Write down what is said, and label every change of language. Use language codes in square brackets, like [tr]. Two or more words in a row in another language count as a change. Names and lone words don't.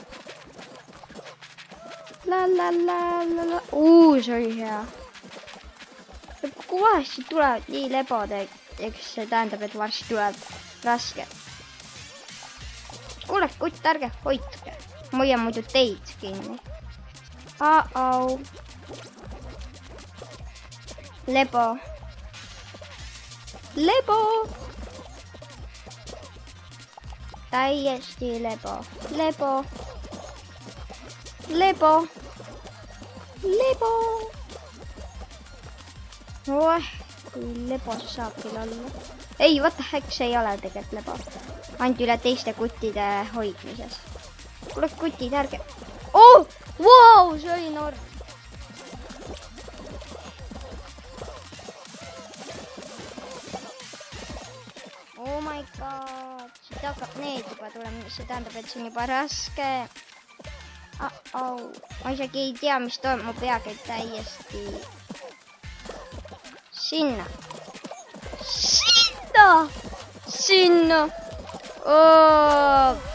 [et] La. See oli hea. Kui vahest tulevad nii lebod, eks see tähendab, et varsti tuleb raske. kuule, kutt, ärge hoidke. Ma hoian muidu teid kinni. Uh-oh. Lebo. Lebo. Täiesti lebo. Lebo. Lebo. Lebo. Oeh, kui lebo see saab küll olla. Ei, [en] what the heck, [et] see ei ole tegelikult lebo. Ainult üle teiste kuttide hoidmises. Kuule, kutid, ärge. [en] Oh, wow, [et] see oli norm. [en] Oh my god. [et] Siit hakkab need juba tulema. See tähendab, et see on juba raske. Ma isegi ei tea, mis toimub. Mu pea käib täiesti sinna. Sinna. Oh.